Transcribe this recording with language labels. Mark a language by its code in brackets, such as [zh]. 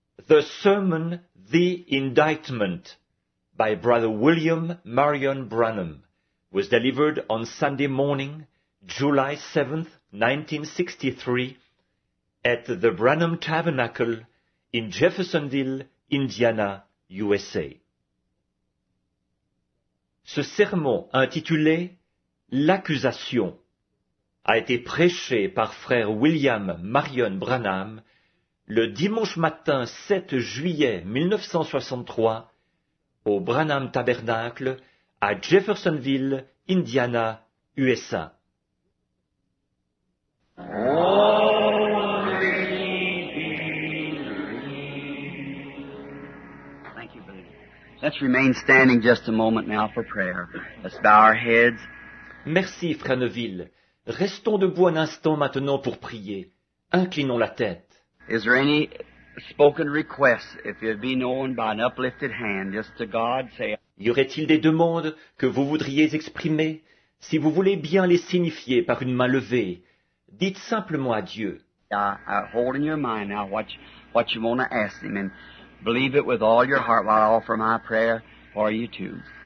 [en] The sermon, The Indictment, by Brother William Marion Branham, was delivered on Sunday morning, July 7th, 1963, at the Branham Tabernacle in Jeffersonville, Indiana, USA. [fr] Ce sermon intitulé « L'accusation » a été prêché par frère William Marion Branham le dimanche matin 7 juillet 1963 au Branham Tabernacle à Jeffersonville, Indiana, USA. [en] Thank you, brother. Let's remain standing just a moment now for prayer. Let's bow our heads. [fr] Merci, frère Neville. Restons debout un instant maintenant pour prier. Inclinons la tête. [en] Is there any spoken request, if it be known by an uplifted hand, just to God, say, [fr] Y aurait-il des demandes que vous voudriez exprimer? Si vous voulez bien les signifier par une main levée, dites simplement à Dieu. [en] hold in your mind now what you want to ask Him, and believe it with all your heart while I offer my prayer for you too.